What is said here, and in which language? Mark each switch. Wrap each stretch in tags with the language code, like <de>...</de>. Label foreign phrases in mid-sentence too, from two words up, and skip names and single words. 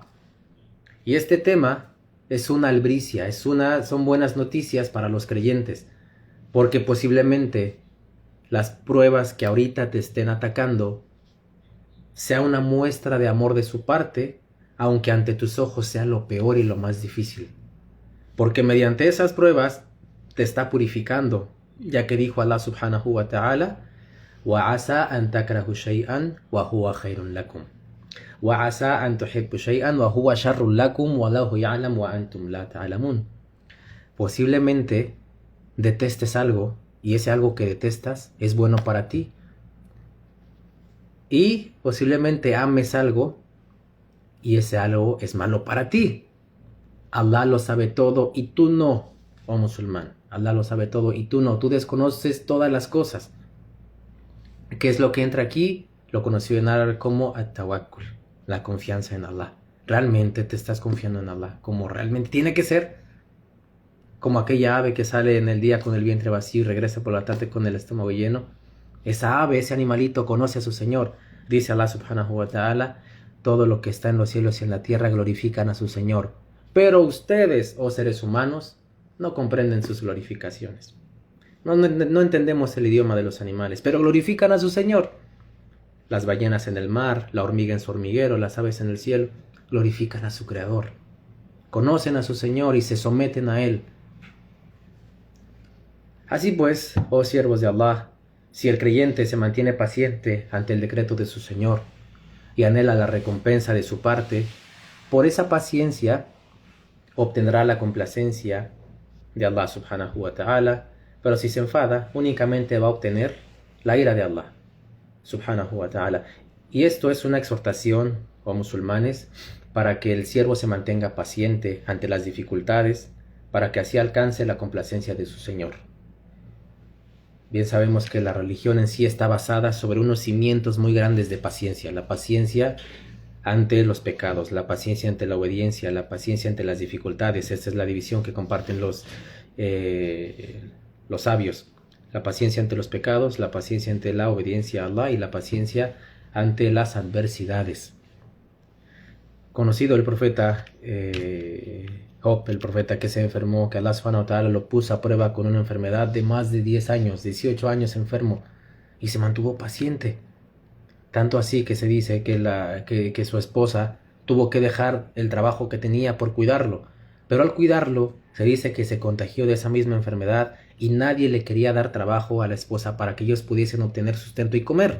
<es>Y este tema es una albricia, son buenas noticias para los creyentes, porque posiblemente las pruebas que ahorita te estén atacando sea una muestra de amor de su parte aunque ante tus ojos sea lo peor y lo más difícil. Porque mediante esas pruebas te está purificando, ya que dijo Allah</es> <ar>سبحانه وتعالى, وَعَسَىٰ أَن تَكْرَهُ شَيْئًا وَهُوَ خَيْرٌ لَكُمْ وَعَسَىٰ أَن تُحِبُّ شَيْئًا وَهُوَ شَرٌّ لَكُمْ وَاللَّهُ يَعْلَمُ وَأَنْتُمْ لَا تَعْلَمُونَ.</ar> <es>Posiblemente detestes algo y ese algo que detestas es bueno para ti. Y posiblemente ames algo y ese algo es malo para ti. Allah lo sabe todo y tú no, oh musulmán. Allah lo sabe todo y tú no. Tú desconoces todas las cosas. ¿Qué es lo que entra aquí? Lo conoció en árabe como at-tawakkul, la confianza en Allah. Realmente te estás confiando en Allah, como realmente tiene que ser. Como aquella ave que sale en el día con el vientre vacío y regresa por la tarde con el estómago lleno. Esa ave, ese animalito conoce a su Señor. Dice Allah</es> <ar>سبحانه وتعالى,</ar> <es>todo lo que está en los cielos y en la tierra glorifican a su Señor. Pero ustedes, oh seres humanos, no comprenden sus glorificaciones. No entendemos el idioma de los animales, pero glorifican a su Señor. Las ballenas en el mar, la hormiga en su hormiguero, las aves en el cielo, glorifican a su Creador. Conocen a su Señor y se someten a Él. Así pues, oh siervos de Allah, si el creyente se mantiene paciente ante el decreto de su Señor y anhela la recompensa de su parte, por esa paciencia obtendrá la complacencia de Allah</es> <ar>سبحانه وتعالى,</ar> <es>pero si se enfada, únicamente va a obtener la ira de Allah</es> <ar>سبحانه وتعالى.</ar> <es>Y esto es una exhortación, oh musulmanes, para que el siervo se mantenga paciente ante las dificultades, para que así alcance la complacencia de su Señor. Bien sabemos que la religión en sí está basada sobre unos cimientos muy grandes de paciencia. La paciencia ante los pecados, la paciencia ante la obediencia, la paciencia ante las dificultades. Esta es la división que comparten los sabios. La paciencia ante los pecados, la paciencia ante la obediencia a Allah y la paciencia ante las adversidades. Conocido el profeta Job, el profeta que se enfermó, que Allah</es> <ar>سبحانه وتعالى</ar> <es>lo puso a prueba con una enfermedad de más de 10 años, 18 años enfermo, y se mantuvo paciente. Tanto así que se dice que su esposa tuvo que dejar el trabajo que tenía por cuidarlo. Pero al cuidarlo, se dice que se contagió de esa misma enfermedad y nadie le quería dar trabajo a la esposa para que ellos pudiesen obtener sustento y comer.</es>